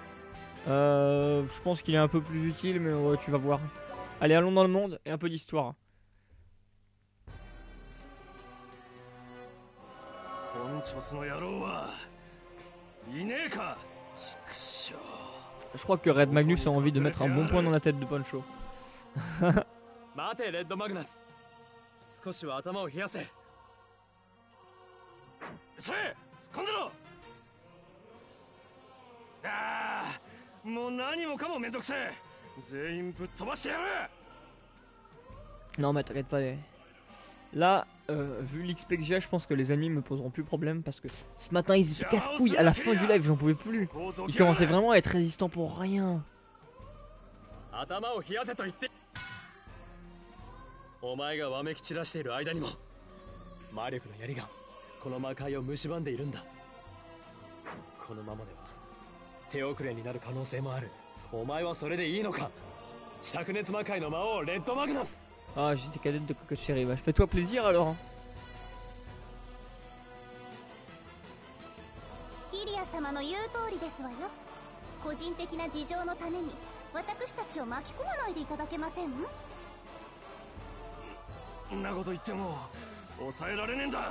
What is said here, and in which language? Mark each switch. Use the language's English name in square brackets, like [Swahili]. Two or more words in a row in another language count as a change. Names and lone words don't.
[French] Je pense qu'il est un peu plus utile, mais ouais, tu vas voir. Allez, allons dans le monde et un peu d'histoire. Je crois que Red Magnus a envie de mettre un bon point dans la tête de Poncho. [Japanese] 待てレッドマグナス、少しは頭を冷やせ。せえ、突っ込んでろ。ああ、もう何もかもめんどくせえ。全員ぶっ飛ばしてやる。 [French] Non mais t'inquiète pas. Là, vu l'XP que j'ai, je pense que les ennemis me poseront plus problème parce que ce matin ils étaient casse-couilles. À la fin du live, j'en pouvais plus. Ils commençaient vraiment à être résistants pour rien. [Japanese] 頭を冷やせと言って。お前がわめき散らしている間にも魔力の槍がこの魔界を蝕んでいるんだ。このままでは手遅れになる可能性もある。お前はそれでいいのか。灼熱魔界の魔王レッドマグナス。 [French] Ah, j'étais cadette de Cocotte Chérie. Bah, fais-toi plaisir alors. Hein. [Japanese] キリア様の言う通りですわよ。個人的な事情のために私たちを巻き込まないでいただけません？んなこと言っても抑えられねえんだ。